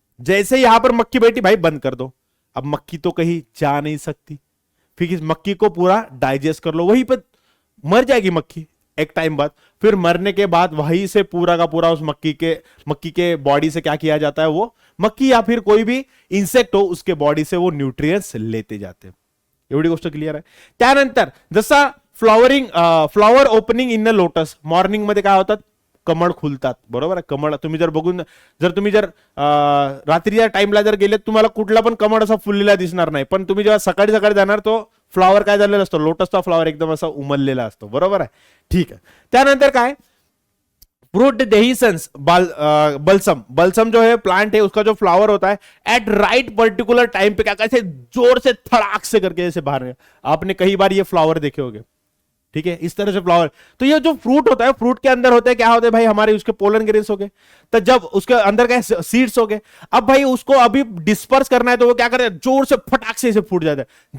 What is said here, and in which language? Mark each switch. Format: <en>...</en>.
<hi>जैसे यहां पर मक्खी बैठी, भाई बंद कर दो, अब मक्खी तो कहीं जा नहीं सकती, फिर इस मक्खी को पूरा डाइजेस्ट कर लो, वहीं पर मर जाएगी मक्खी एक टाइम बाद। फिर मरने के बाद वहीं से पूरा का पूरा उस मक्खी के बॉडी से क्या किया जाता है, वो मक्खी या फिर कोई भी इंसेक्ट हो उसके बॉडी से वो न्यूट्रिएंट्स लेते जाते हैं।</hi> <mr>एवढी गोष्ट क्लिअर आहे। त्यानंतर जसा flower opening in the lotus, morning मध्ये काय होतात, कमळ खुलतात, बरोबर आहे। कमळ तुम्ही जर बघून तुम्ही रात्रीच्या टाइमला जर गेले तुम्हाला कुठला पण कमळ असा फुललेला दिसणार नाही, पण तुम्ही जेव्हा सकाळी सकाळी जाणार तो फ्लॉवर काय झालेला असतो, लोटसचा फ्लॉवर एकदम असा उमललेला असतो, बरोबर आहे, ठीक आहे।</mr> <hi>त्यानंतर काय, फ्रूट डेहिसन्स बल्सम जो है प्लांट है उसका जो फ्लावर होता है एट राइट पर्टिकुलर टाइम पे क्या कैसे जोर से थड़ाक से करके जैसे बाहर, आपने कई बार ये फ्लावर देखे होंगे, ठीक है, इस तरह से फ्लावर। तो ये जो फ्रूट होता है, फ्रूट के अंदर होते हैं क्या होते हैं भाई, हमारे उसके पोलन ग्रेन्स हो गए, तो जब उसके अंदर क्या सीड्स हो गए, अब भाई उसको अभी डिस्पर्स करना है तो वो क्या करे, जोर से फटाक से फूट जाता है।</hi>